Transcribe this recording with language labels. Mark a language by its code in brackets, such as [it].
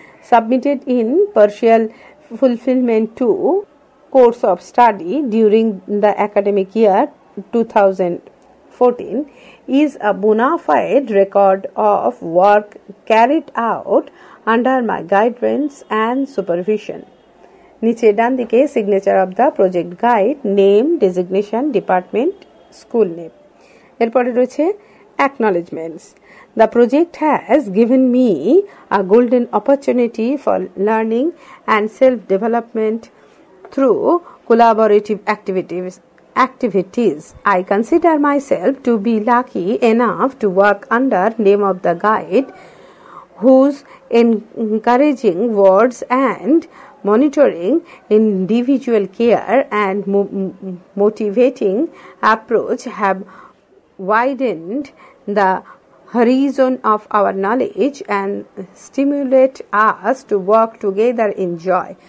[en] submitted in partial fulfillment to course of study during the academic year 2014 is a bona fide record of work carried out under my guidance and supervision. [bn] নিচে ডান দিকে [en] Signature of the project guide, name, designation, department, school name. [bn] এরপরে রয়েছে অ্যাকনলেজমেন্টস। [en] The project has given me a golden opportunity for learning and self-development through collaborative activities. I consider myself to be lucky enough to work under name of the guide, whose encouraging words and monitoring, individual care and motivating approach have widened the horizon of our knowledge and stimulate us to work together in joy.